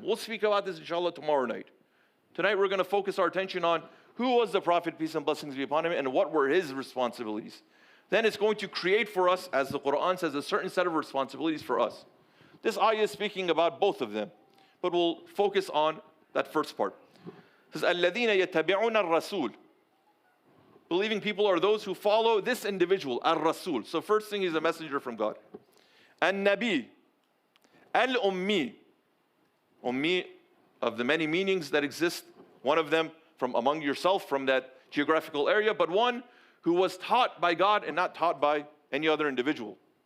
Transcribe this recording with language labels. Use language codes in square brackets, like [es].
[en] We'll speak about this inshallah tomorrow night. Tonight we're going to focus our attention on who was the Prophet, peace and blessings be upon him, and what were his responsibilities. Then it's going to create for us, as the Quran says, a certain set of responsibilities for us. This ayah is speaking about both of them, but we'll focus on that first part. It says, [ar] الَّذِينَ يَتَّبِعُونَ الرَّسُولِ. [en] Believing people are those who follow this individual, al-Rasul. So first thing, he's a messenger from God. An-Nabi. Al-Ummi. Ummi, of the many meanings that exist, one of them from among yourself, from that geographical area, but one who was taught by God and not taught by any other individual.